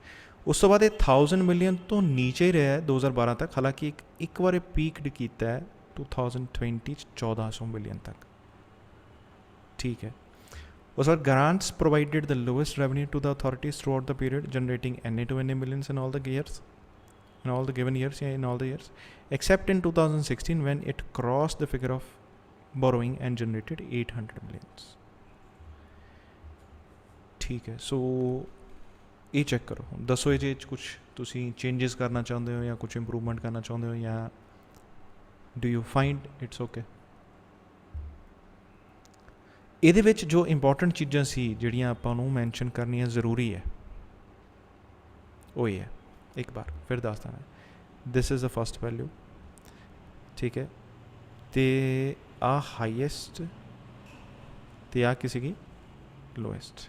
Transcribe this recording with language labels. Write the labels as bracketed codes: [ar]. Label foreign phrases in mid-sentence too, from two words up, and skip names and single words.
[pa] ਉਸ ਤੋਂ ਬਾਅਦ ਇਹ 1000 ਮਿਲੀਅਨ ਤੋਂ ਨੀਚੇ ਹੀ ਰਿਹਾ 2012 ਤੱਕ। ਹਾਲਾਂਕਿ ਇੱਕ ਵਾਰ ਇਹ ਪੀਕਡ ਕੀਤਾ ਹੈ 2020 'ਚ 1400 ਮਿਲੀਅਨ ਤੱਕ। ਠੀਕ ਹੈ, ਉਸ ਤੋਂ ਬਾਅਦ [en] grants provided the lowest revenue to the authorities throughout the period, generating ਇੰਨੇ to ਇੰਨੇ millions in all the years, in all the given years, in all the years, except in 2016 when it crossed the figure of borrowing and generated 800 millions. [hi] ठीक है, so ये चेक करो, दसो ये कुछ तुसी changes करना चाहते हो या कुछ improvement करना चाहते हो या [en] do you find it's okay? [pa] ਇਹਦੇ ਵਿੱਚ ਜੋ ਇੰਪੋਰਟੈਂਟ ਚੀਜ਼ਾਂ ਸੀ ਜਿਹੜੀਆਂ ਆਪਾਂ ਨੂੰ ਮੈਂਸ਼ਨ ਕਰਨੀਆਂ ਜ਼ਰੂਰੀ ਹੈ ਉਹ ਇਹ ਹੈ, ਇੱਕ ਵਾਰ ਫਿਰ ਦੱਸਦਾ ਮੈਂ। [en] this is the first value, [pa] ਠੀਕ ਹੈ, ਅਤੇ ਆ ਹਾਈਐਸਟ ਅਤੇ ਆ ਕੀ ਸੀਗੀ ਲੋਐਸਟ।